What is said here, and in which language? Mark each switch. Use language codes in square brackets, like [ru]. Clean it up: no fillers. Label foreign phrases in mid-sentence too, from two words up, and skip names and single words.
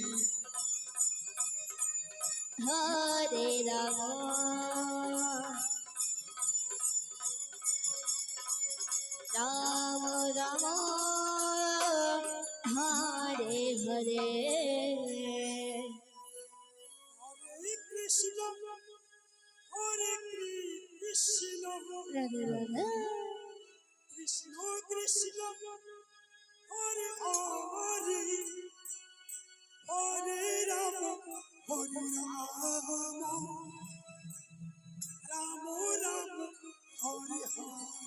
[sa] हरे राम, राम राम, हरे हरे. हरे कृष्ण हरे कृष्ण রাধে রাধে কৃষ্ণ কৃষ্ণ হরে হরে হরে রাম হরে রাম রাম রাম হরে হরে